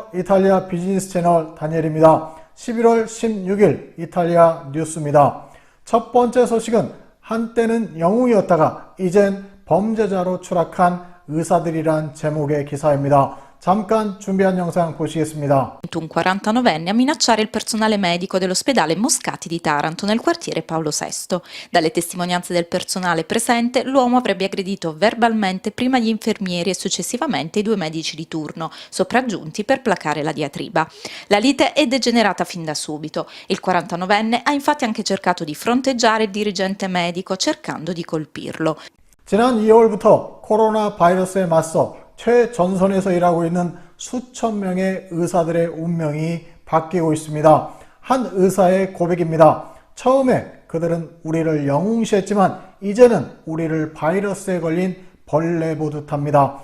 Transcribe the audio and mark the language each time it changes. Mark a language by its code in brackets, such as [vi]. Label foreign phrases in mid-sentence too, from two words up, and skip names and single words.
[ko] 이탈리아 비즈니스 채널 다니엘입니다. 11월 16일 이탈리아 뉴스입니다. 첫 번째 소식은 한때는 영웅이었다가 이젠 범죄자로 추락한 의사들이란 제목의 기사입니다. 잠깐 준비한 영상 보시겠습니다. [it] Un 49enne a minacciare il personale medico dell'ospedale Moscati di Taranto nel quartiere Paolo VI. Dalle testimonianze del personale presente, l'uomo avrebbe aggredito verbalmente prima gli infermieri e successivamente i due medici di turno, sopraggiunti per placare la diatriba. La lite è degenerata fin da subito. Il 49enne ha infatti anche cercato di fronteggiare il dirigente medico cercando di colpirlo. [ko] 지난 2월부터 코로나 바이러스에 맞서 최전선에서 일하고 있는 수천 명의 의사들의 운명이 바뀌고 있습니다. 한 의사의 고백입니다. 처음에 그들은 우리를 영웅시했지만 이제는 우리를 바이러스에 걸린 벌레 보듯 합니다.